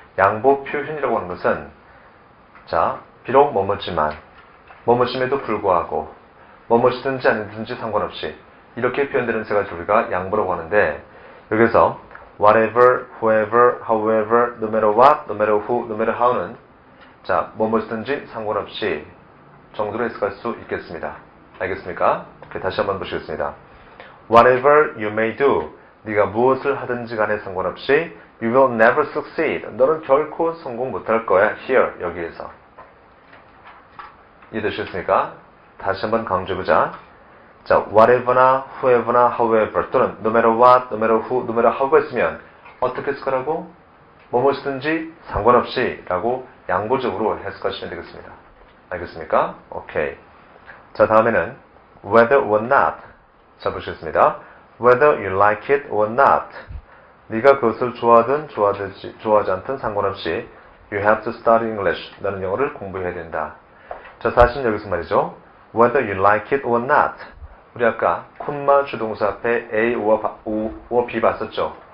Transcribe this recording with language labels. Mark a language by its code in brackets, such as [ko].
[ko] 양보 표현이라고 하는 것은 자, 비록 뭐뭐지만 뭐뭐심에도 불구하고 뭐뭐시든지 아니든지 상관없이 이렇게 표현되는 세 가지 우리가 양보라고 하는데 여기서 whatever, whoever, however, no matter what, no matter who, no matter how 는 자, 뭐뭐시든지 상관없이 정도로 해석할 수 있겠습니다. 알겠습니까? 다시 한번 보시겠습니다. [en] Whatever you may do, 네가 무엇을 하든지 간에 상관없이 you will never succeed. [ko] 너는 결코 성공 못할 거야. Here, 여기에서. 이해되셨습니까? 다시 한번 강조해보자. 자, whatever나 whoever나 however 또는 no matter what, no matter who, no matter how가 있으면 어떻게 해석하라고? 무엇이든지 상관없이 라고 양보적으로 해석하시면 되겠습니다. 알겠습니까? 오케이. 자, 다음에는 whether or not. [en] 자, 보시겠습니다. whether you like it or not. [ko] 네가 그것을 좋아하든 좋아하지 않든 상관없이 you have to study English. 너는 영어를 공부해야 된다. 자, 사실 여기서 말이죠. whether you like it or not. 우리 아까 콤마 주동사 앞에 A or B 봤었죠.